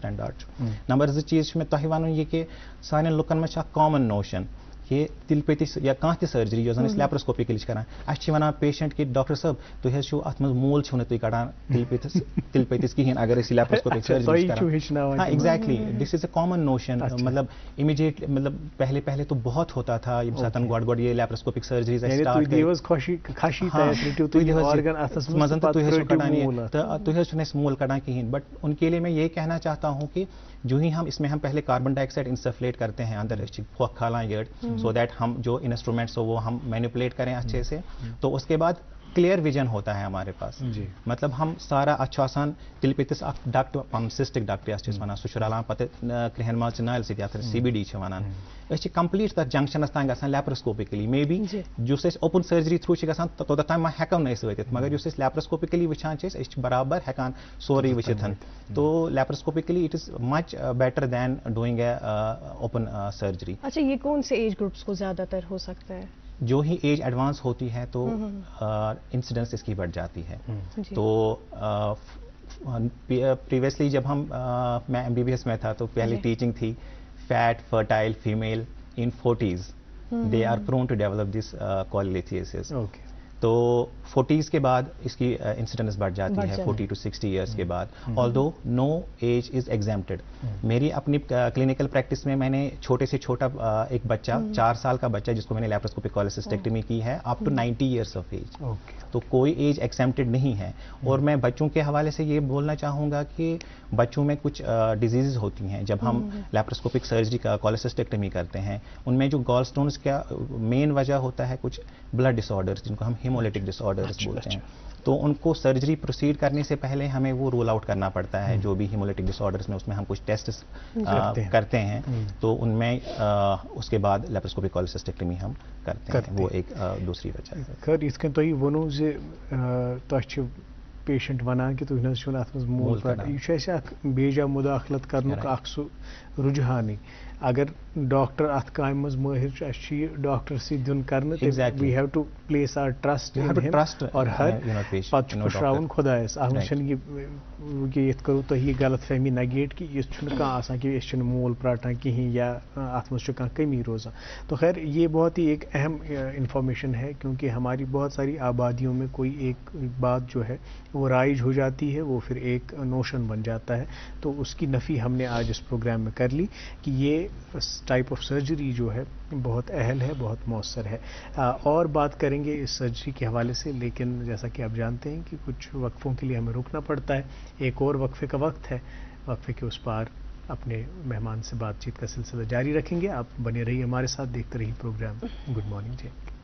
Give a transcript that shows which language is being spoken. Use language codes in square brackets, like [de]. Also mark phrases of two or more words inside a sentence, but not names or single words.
[ks] سٹینڈاڈ چھُ نمبر 2 چیٖز چھُ مےٚ تۄہہِ ونُن یہِ کہِ سانٮ۪ن لُکن منٛز چھِ اکھ [en] common notion [ks] کہِ تِلہٕ پٔتِس یا کانٛہہ تہِ سٔرجری یۄس زن أسۍ لیپروسکوپِکلی چھِ کران اَسہِ چھِ وَنان پیشنٹ کہِ ڈاکٹر صٲب تُہۍ حظ چھِو اتھ منٛز موٗل چھِو نہٕ تُہۍ کڑان تِلہٕ پٔتِس کِہینۍ اگر أسۍ یہِ [en] laparoscopic surgery [ks] چھِ کران [en] exactly this is a common notion [ks] مطلب امیڈیٹلی مطلب [ur] پہلے تو بہت ہوتا تھا [ks] ییٚمہِ ساتہٕ گۄڈٕ یہِ [en] laparoscopic surgeries [ks] اَسہِ سٹارٹ گٔے منٛز تہٕ تُہۍ حظ چھِو کڑان یہِ تہٕ تُہۍ حظ چھِنہٕ اَسہِ موٗل کڑان کِہینۍ [ur] بٹ ان کے لیے میں یہ کہنا چاہتا ہوں کہ جو ہی ہم اس میں ہم پہلے [en] carbon dioxide [ur] انسفلیٹ کرتے ہیں اندر [ks] أسۍ چھِ پھۄکھ کھالان یٔڑ [en] so that [ur] ہم جو انسٹرومینٹس ہو وہ ہم مینیپولیٹ کریں اچھے سے تو اس کے بعد کلیئر ویژن ہوتا ہے ہمارے پاس مطلب ہم سارا [ks] اَتھ چھُ آسان تِلہٕ پٔتِس اکھ ڈکٹ پنُن [en] cystic duct [ks] یتھ چھِ أسۍ وَنان سُہ چھُ رلان پتہٕ کرٛیٚہن منٛز نالہِ سۭتۍ یتھ CBD چھِ وَنان أسۍ چھِ کمپلیٖٹ تتھ جنکشنس تام گژھان لیپروسکوپِکلی [en] maybe [ks] یُس أسۍ [en] open surgery [ks] تھروٗ چھِ گژھان توٚتتھ تام ما ہٮ۪کو نہٕ أسۍ وٲتِتھ مگر یُس أسۍ لیپروسکوپِکلی وٕچھان چھِ أسۍ چھِ برابر ہٮ۪کان سورُے وٕچھِتھ تو لیپروسکوپِکلی [en] it is much better than doing a open surgery. [ur] اچھا یہ کون سے [en] age groups [ur] کو زیادہ تر ہو سکتا ہے؟ جو ہی [en] age advance [ur] ہوتی ہے تو انسیڈنس اس کی بڑھ جاتی ہے. تو پریویسلی جب میں MBBS میں تھا تو پہلی ٹیچنگ تھی [en] fat fertile female in 40s they are prone to develop this cholelithiasis. [ur] تو 40s کے بعد اس کی انسیڈنس بڑھ جاتی ہے 40 to 60 ایئرس کے بعد [en] although no age is exempted. [ur] میری اپنی [en] clinical practice [ur] میں میں نے چھوٹے سے چھوٹا ایک بچہ 4 سال کا بچہ جس کو میں نے [en] laparoscopic cholecystectomy [ur] کی ہے [en] up to 90 years of age. [ur] تو کوئی [en] age exempted [ur] نہیں ہے. اور میں بچوں کے حوالے سے یہ بولنا چاہوں گا کہ بچوں میں کچھ ڈیزیزز ہوتی ہیں جب ہم [en] laparoscopic surgery [ur] کا کالسسٹیکٹمی کرتے ہیں ان میں جو [en] gall stones [ur] کا مین وجہ ہوتا ہے کچھ [en] blood disorders [ur] جن کو ہم [en] hemolytic disorders [ur] بولتے ہیں. تو ان کو سرجری پروسیڈ کرنے سے پہلے ہمیں وہ [en] rule out [ur] کرنا پڑتا ہے جو بھی [en] hemolytic disorders [ur] میں اس میں ہم کچھ ٹیسٹ کرتے ہیں تو ان میں اس کے بعد [en] laparoscopic cholecystectomy [ur] ہم کرتے ہیں. وہ ایک دوسری وجہ ہے. [ks] خیر یِتھ کٔنۍ تۄہہِ ووٚنوُ زِ تۄہہِ چھِ پیشنٹ ونان کہ تُہۍ نہ حظ چھُو نہٕ اَتھ منٛز موٗل پرٛاٹھان یہِ چھُ اَسہِ اکھ بیجا مُداخلت کرنُک اکھ سُہ رُجحانٕے اگر ڈاکٹر اتھ کامہِ منٛز مٲہِر چھُ اَسہِ چھُ یہِ ڈاکٹر سۭتۍ دیُن کرنہٕ [en] we have to place our [ks] ٹرسٹ اور ہر پتہٕ چھُ پُشراوُن خۄدایس اتھ منٛز چھنہٕ یہِ کہِ یِتھ کٔرِو تُہۍ یہِ غلط فہمی نگیٹ کہِ یہِ چھُنہٕ کانٛہہ آسان کہ أسۍ چھِنہٕ موٗل پرٛاٹھان کِہیٖنۍ یا اتھ منٛز چھُ کانٛہہ کمی روزان [ur] تو خیر یہ بہت ہی ایک اہم انفارمیشن ہے کیونکہ ہماری بہت ساری آبادیوں میں کوئی ایک بات جو ہے وہ رائج ہو جاتی ہے وہ پھر ایک نوشن بن جاتا ہے تو اس کی نفی ہم نے آج اس پروگرام میں کر لی کہ یہ [en] type of surgery [ur] جو ہے بہت اہل ہے بہت مؤثر ہے اور بات کریں گے اس سرجری کے حوالے سے لیکن جیسا کہ آپ جانتے ہیں کہ کچھ وقفوں کے لیے ہمیں رکنا پڑتا ہے ایک اور وقفے کا وقت ہے وقفے کے اس پار اپنے مہمان سے بات چیت کا سلسلہ جاری رکھیں گے آپ بنے رہیے ہمارے ساتھ دیکھتے رہیے پروگرام [en] good morning [ur] جی